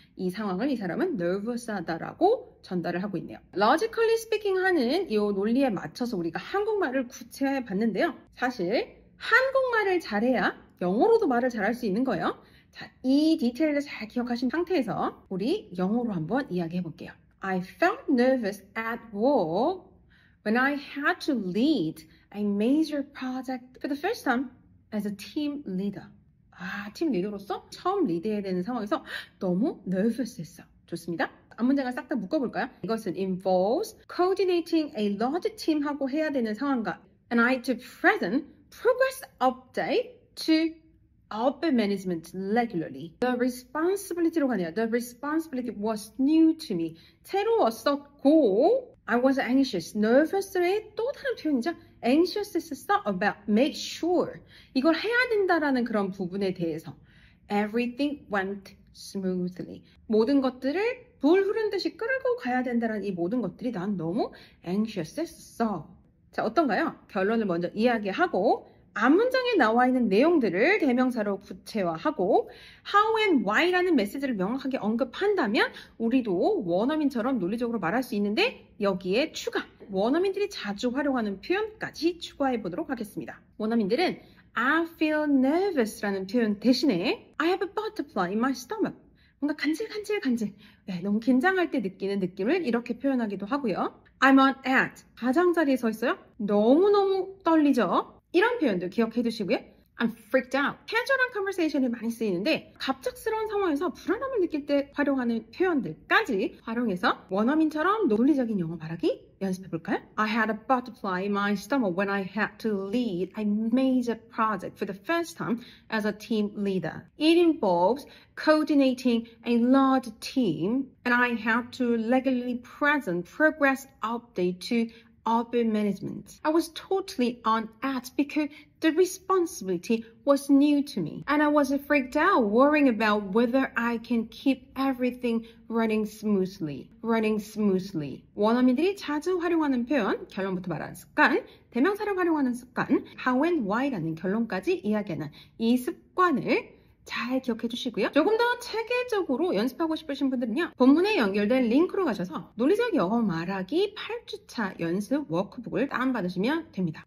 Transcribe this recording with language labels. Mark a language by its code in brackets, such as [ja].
[ko] 이 상황을 이 사람은 nervous하다라고 전달을 하고 있네요. [en] logically speaking [ko] 하는 이 논리에 맞춰서 우리가 한국말을 구체화해 봤는데요. 사실 한국말을 잘해야 영어로도 말을 잘할 수 있는 거예요. 자, 이 디테일을 잘 기억하신 상태에서 우리 영어로 한번 이야기해 볼게요. [en] I felt nervous at work when I had to lead a major project for the first time as a team leader. [ko] 팀 리더로서 처음 리드해야 되는 상황에서 너무 nervous 했어. 좋습니다. 앞문장을 싹 다 묶어볼까요? [en] 이것은 involves coordinating a large team [ko] 하고 해야 되는 상황과 [en] and I to present progress update to upper management regularly. The responsibility로 가네요. The responsibility was new to me. [ko] 새로웠었고 [en] I was anxious. [ko] nervous의 또 다른 표현이죠. [en] anxious 했었어 about make sure. [ko] 이걸 해야 된다라는 그런 부분에 대해서 [en] everything went smoothly. [ko] 모든 것들을 돌 흐른 듯이 끌고 가야 된다는 이 모든 것들이 난 너무 anxious 했었어. 자, 어떤가요? 결론을 먼저 이야기하고 앞문장에 나와 있는 내용들을 대명사로 구체화하고 how and why라는 메시지를 명확하게 언급한다면 우리도 원어민처럼 논리적으로 말할 수 있는데 여기에 추가, 원어민들이 자주 활용하는 표현까지 추가해 보도록 하겠습니다. [en] 원어민들은 I feel nervous라는 [ko] 표현 대신에 [en] I have a butterfly in my stomach. [ko] 뭔가 간질간질 너무 긴장할 때 느끼는 느낌을 이렇게 표현하기도 하고요. [en] I'm on edge. [ko] 가장자리에 서 있어요. 너무너무 떨리죠? 이런 표현도 기억해 두시고요. [en] I'm freaked out. [ko] 캐주얼한 컨버세이션에 많이 쓰이는데 갑작스러운 상황에서 불안함을 느낄 때 활용하는 표현들까지 활용해서 원어민처럼 논리적인 영어 말하기 연습해 볼까요? [en] I had a butterfly in my stomach when I had to lead a major project for the first time as a team leader. It involves coordinating a large team and I had to regularly present progress update to upper management. I was totally on edge because the responsibility was new to me and I was freaked out worrying about whether I can keep everything running smoothly. [ko] 원어민들이 자주 활용하는 표현, 결론부터 말하는 습관, 대명사를 활용하는 습관, how and why라는 결론까지 이야기하는 이 습관을 잘 기억해 주시고요. 조금 더 체계적으로 연습하고 싶으신 분들은요. 본문에 연결된 링크로 가셔서 논리적 영어 말하기 8주차 연습 워크북을 다운받으시면 됩니다.